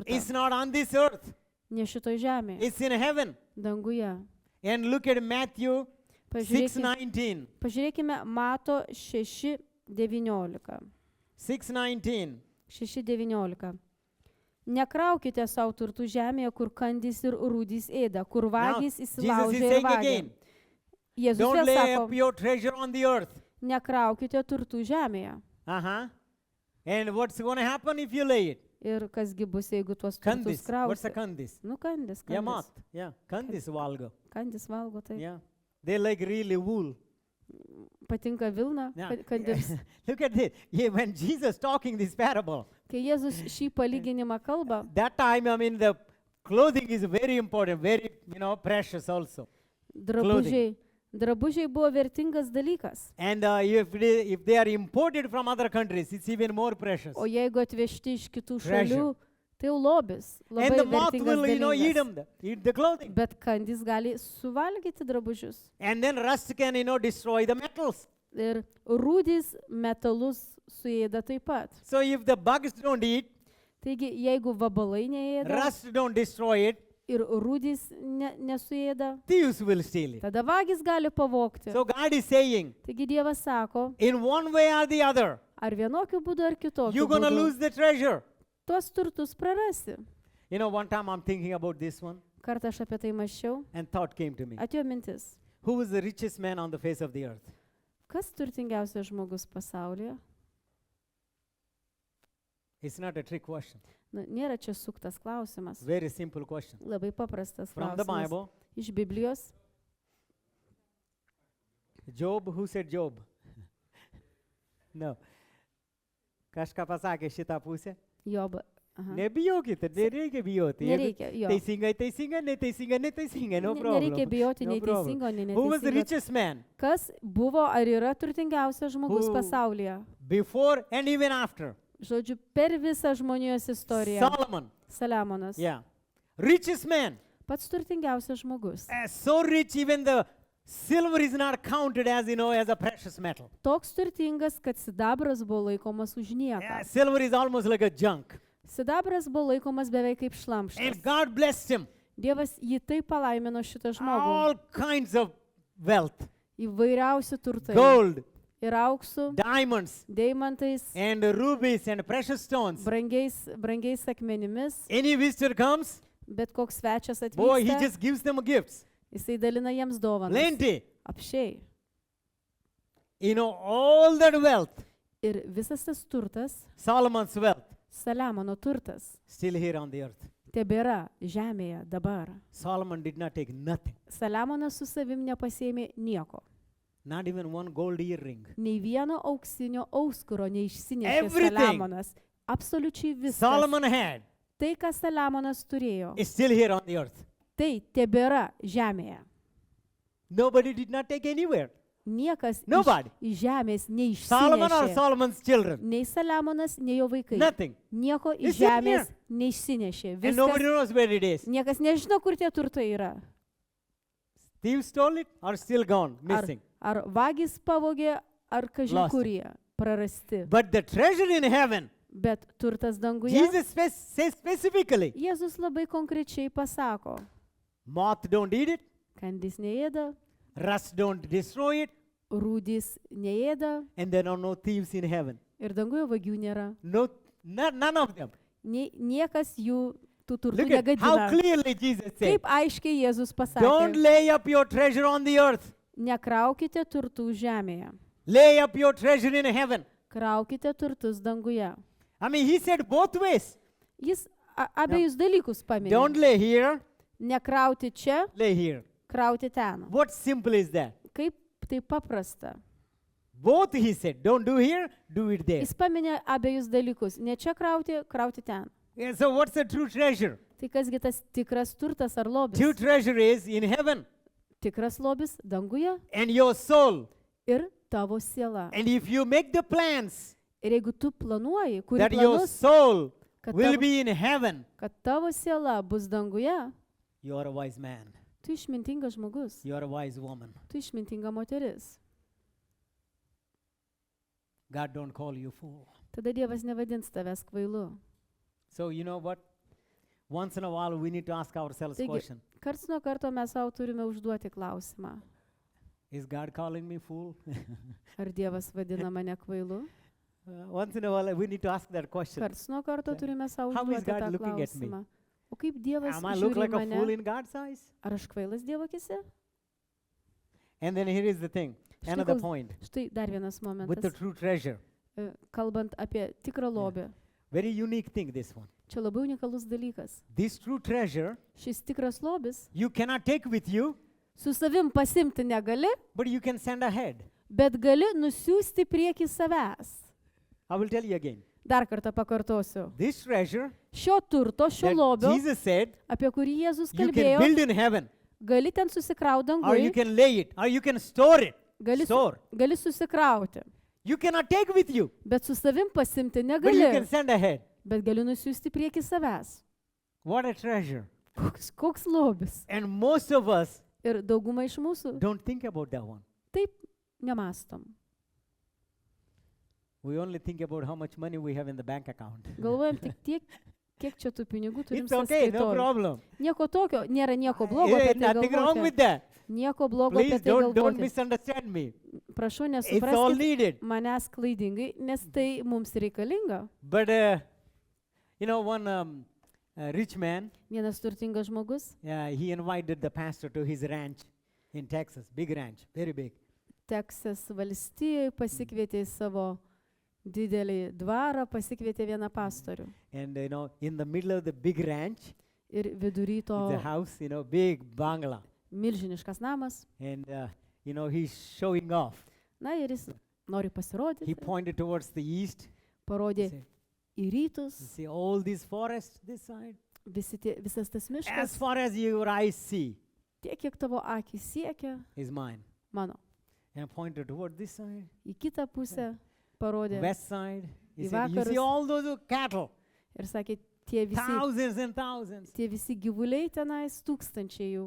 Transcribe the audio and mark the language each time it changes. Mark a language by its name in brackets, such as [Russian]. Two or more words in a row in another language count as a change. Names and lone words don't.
[English] It's not on this earth. [Lithuanian] Ne šitoj žemėje, [English] It's in heaven. [Lithuanian] danguje. [English] And look at Matthew [Lithuanian] Pažiūrėkime, 6:19. pažiūrėkime Mato 6:19. 6:19. 6:19. Nekraukite savo turtų žemėje, kur kandys ir rūdys ėda, kur [English] Now, [Lithuanian] vagys [English] Jesus is [Lithuanian] įsilaužia ir [English] saying [Lithuanian] vagia. [English] again, [Lithuanian] Jėzus [English] don't [Lithuanian] vėl [English] lay up [Lithuanian] sako, [English] your treasure on the earth. [Lithuanian] nekraukite turtų žemėje. [English] And what's going to happen if you lay it? [Lithuanian] Ir kasgi bus, jeigu tuos turtus Kandis. [English] What's a [Lithuanian] krausi? kandis? Nu, kandis, [English] Yeah, [Lithuanian] kandis. mat. Yeah, kandis valgo. Kandis valgo, tai [English] Yeah. They like really wool. [Lithuanian] patinka Vilna, [English] Yeah. [Lithuanian] kandis. [English] Look at this. Yeah, when Jesus talking this parable, [Lithuanian] Kai Jėzus šį palyginimą kalba, [English] that time, I mean, the clothing is very important, very, precious also. [Lithuanian] drabužiai buvo vertingas dalykas. [English] And if they are imported from other countries, it's even more precious. [Lithuanian] O jeigu atvežti iš kitų [English] Treasure. [Lithuanian] šalių, tai jau lobis. [English] And [Lithuanian] Labai [English] the moth [Lithuanian] vertingas [English] will, eat [Lithuanian] dalykas. [English] eat the clothing. [Lithuanian] Bet kandys gali suvalgyti drabužius. [English] And then rust can, destroy the metals. [Lithuanian] Ir rūdys metalus suėda taip pat. [English] So if the bugs don't eat, [Lithuanian] Taigi, jeigu vabalai neėda [English] rust don't destroy it, [Lithuanian] ir rūdys nesuėda, [English] thieves will steal it. [Lithuanian] tada vagis gali pavogti. [English] So God is saying, [Lithuanian] Taigi Dievas sako, [English] in one way or the other, [Lithuanian] ar vienokiu būdu ar kitokiu [English] you're going to [Lithuanian] būdu, [English] lose the treasure. [Lithuanian] tuos turtus prarasi. [English] One time I'm thinking about this one, [Lithuanian] Kartą aš apie tai mąsčiau, [English] and thought came to me. [Lithuanian] atėjo mintis. [English] Who was the richest man on the face of the earth? [Lithuanian] Kas turtingiausias žmogus pasaulyje? [English] It's not a trick question. [Lithuanian] Na, nėra čia suktas klausimas. [English] Very simple question. [Lithuanian] Labai paprastas [English] From the [Lithuanian] klausimas. [English] Bible, [Lithuanian] Iš Biblijos. [English] Job, who said Job? No. [Lithuanian] Kažką pasakė šitą pusę? [English] Job. Aha. [Lithuanian] Nebijokite, nereikia bijoti. Nereikia, jo. Teisinga, neteisinga, [English] no problem. [Lithuanian] Nereikia bijoti [English] No problem. [Lithuanian] neteisingo, nei [English] Who was the [Lithuanian] neteisingo. [English] richest man? [Lithuanian] Kas buvo ar yra turtingiausias žmogus [English] Who- [Lithuanian] pasaulyje? [English] Before and even after. [Lithuanian] Žodžiu, per visą žmonijos istoriją. [English] Solomon. [Lithuanian] Saliamonas. [English] Yeah. Richest man. [Lithuanian] Pats turtingiausias žmogus. [English] So rich even the silver is not counted as a precious metal. [Lithuanian] Toks turtingas, kad sidabras buvo laikomas už nieką. [English] Silver is almost like a junk. [Lithuanian] Sidabras buvo laikomas beveik kaip šlamštas. [English] And God blessed him. [Lithuanian] Dievas jį taip palaimino šitą žmogų. [English] All kinds of wealth. [Lithuanian] Įvairiausi turtai. [English] Gold, [Lithuanian] Ir auksų, [English] diamonds, [Lithuanian] deimantais, [English] and rubies and precious stones. [Lithuanian] brangiais akmenimis. [English] Any visitor comes, [Lithuanian] Bet koks svečias [English] boy, he [Lithuanian] atvyksta, [English] just gives them gifts. [Lithuanian] jisai dalina jiems dovanas. [English] Plenty. [Lithuanian] Apšiai. [English] All that wealth, [Lithuanian] Ir visas tas turtas, [English] Solomon's wealth, [Lithuanian] Saliamono turtas, [English] still here on the earth. [Lithuanian] tebėra žemėje dabar. [English] Solomon did not take nothing. [Lithuanian] Saliamonas su savim nepasėmė nieko. [English] Not even one gold earring. [Lithuanian] Nei vieno auksinio auskuro neišsinešė [English] Everything. [Lithuanian] Saliamonas. Absoliučiai viskas. [English] Solomon had [Lithuanian] Tai, ką Saliamonas turėjo, [English] is still here on the earth. [Lithuanian] tai tebėra žemėje. [English] Nobody did not take anywhere. [Lithuanian] Niekas [English] Nobody. [Lithuanian] iš žemės [English] Solomon or [Lithuanian] neišsinešė. [English] Solomon's children. [Lithuanian] Nei Saliamonas, nei jo vaikai. [English] Nothing. [Lithuanian] Nieko iš [English] It's in [Lithuanian] žemės [English] here. [Lithuanian] neišsinešė. [English] And nobody [Lithuanian] Viskas, [English] knows where it is. [Lithuanian] niekas nežino, kur tie turtai yra. [English] Thieves stole it or still gone, [Lithuanian] Ar, [English] missing. [Lithuanian] ar vagys pavogė, ar kažin [English] Lost. [Lithuanian] kur jie prarasti. [English] But the treasure in heaven, [Lithuanian] Bet turtas danguje, [English] Jesus says specifically, [Lithuanian] Jėzus labai konkrečiai pasako, [English] moth don't eat it, [Lithuanian] kandys neėda, [English] rust don't destroy it, [Lithuanian] rūdys neėda [English] and there are no thieves in heaven. [Lithuanian] ir danguje vagių nėra. [English] No, none of them. [Lithuanian] Niekas jų tų turtų [English] Look at how [Lithuanian] negadina. [English] clearly Jesus said, [Lithuanian] Kaip aiškiai Jėzus [English] don't [Lithuanian] pasakė, [English] lay up your treasure on the earth. [Lithuanian] nekraukite turtų žemėje, [English] Lay up your treasure in heaven. [Lithuanian] kraukite turtus danguje. [English] I mean, he said both ways. [Lithuanian] Jis abiejus dalykus [English] Don't [Lithuanian] paminė. [English] lay here, [Lithuanian] Nekrauti čia, [English] lay here. [Lithuanian] krauti ten. [English] What simple is that? [Lithuanian] Kaip tai paprasta. [English] Both he said, don't do here, do it there. [Lithuanian] Jis paminė abiejus dalykus. Ne čia krauti, krauti ten. [English] Yeah, so what's the true treasure? [Lithuanian] Tai kasgi tas tikras turtas ar lobis? [English] True treasure is in heaven [Lithuanian] Tikras lobis danguje [English] and your soul. [Lithuanian] ir tavo siela. [English] And if you make the plans [Lithuanian] Ir jeigu tu planuoji, kuri [English] that your [Lithuanian] planus, [English] soul [Lithuanian] kad [English] will [Lithuanian] tavo, [English] be in heaven, [Lithuanian] kad tavo siela bus danguje, [English] you are a wise man. [Lithuanian] tu išmintingas žmogus, [English] You are a wise woman. [Lithuanian] tu išmintinga moteris. [English] God don't call you fool. [Lithuanian] Tada Dievas nevadins tavęs kvailu. [English] So you know what? Once in a while we need to ask ourselves [Lithuanian] Taigi, [English] question. [Lithuanian] karts nuo karto mes savo turime užduoti klausimą. [English] Is God calling me fool? [Lithuanian] Ar Dievas vadina mane kvailu? [English] Once in a while we need to ask that question. [Lithuanian] Karts nuo karto turime savo [English] How is [Lithuanian] užduoti [English] God [Lithuanian] tą [English] looking at me? [Lithuanian] klausimą. O kaip Dievas [English] Am I look [Lithuanian] žiūri [English] like [Lithuanian] į [English] a fool [Lithuanian] mane? [English] in God's eyes? [Lithuanian] Ar aš kvailas Dievo akise? [English] And then here is the thing. [Lithuanian] Štai [English] Another [Lithuanian] koks- [English] point [Lithuanian] Štai dar vienas [English] with the [Lithuanian] momentas. [English] true treasure. [Lithuanian] Kalbant apie tikrą lobį. [English] Very unique thing, this one. [Lithuanian] Čia labai unikalus dalykas. [English] This true treasure [Lithuanian] Šis tikras lobis [English] you cannot take with you, [Lithuanian] su savim pasimti negali, [English] but you can send ahead. [Lithuanian] bet gali nusiųsti prieki savęs. [English] I will tell you again. [Lithuanian] Dar kartą pakartosiu. [English] This treasure [Lithuanian] Šio turto, šio [English] that [Lithuanian] lobio, [English] Jesus said [Lithuanian] apie kurį Jėzus [English] you can [Lithuanian] kalbėjo, [English] build in heaven, [Lithuanian] gali ten susikrauti [English] or you [Lithuanian] dangui, [English] can lay it, or you can store it. [Lithuanian] gali, [English] Store. [Lithuanian] gali susikrauti, [English] You cannot take with you, [Lithuanian] bet su savim pasimti [English] but you can [Lithuanian] negali, [English] send ahead. [Lithuanian] bet gali nusiųsti prieki savęs. [English] What a treasure. [Lithuanian] Koks lobis. [English] And most of us [Lithuanian] Ir dauguma iš mūsų [English] don't think about that one. [Lithuanian] taip nemastom. [English] We only think about how much money we have in the bank account. [Lithuanian] Galvojam tik tiek, kiek čia tų pinigų turim [English] It's okay, no [Lithuanian] sąskaitoj. [English] problem. [Lithuanian] Nieko tokio, nėra nieko blogo Eh, apie tai [English] nothing wrong [Lithuanian] galvoti. [English] with that. [Lithuanian] Nieko blogo [English] Please [Lithuanian] apie tai [English] don't [Lithuanian] galvoti. [English] misunderstand me. [Lithuanian] Prašau, [English] It's all [Lithuanian] nesupraskite [English] needed. [Lithuanian] manęs klaidingai, nes tai mums reikalinga. [English] But one rich man, [Lithuanian] Vienas turtingas žmogus [English] he invited the pastor to his ranch in Texas, big ranch, very big. [Lithuanian] Teksas valstijoje pasikvietė į savo didelį dvarą, pasikvietė vieną pastorių. [English] And in the middle of the big ranch, [Lithuanian] Ir vidury to [English] it's a house, big bungalow. [Lithuanian] milžiniškas namas. [English] And he's showing off. [Lithuanian] Na ir jis nori [English] He [Lithuanian] pasirodyti, [English] pointed towards the east. He [Lithuanian] parodė [English] said, [Lithuanian] į rytus, [English] see all these forests this side. [Lithuanian] visas tas [English] As [Lithuanian] miškas, [English] far as your eyes see [Lithuanian] tiek kiek tavo akis siekia, [English] is mine. [Lithuanian] mano. [English] And pointed toward this side, [Lithuanian] Į kitą pusę parodė [English] west side. He [Lithuanian] Į [English] said, you see [Lithuanian] vakarus. [English] all those cattle, [Lithuanian] ir sakė, tie [English] thousands and thousands. [Lithuanian] visi gyvuliai tenais tūkstančiai jų.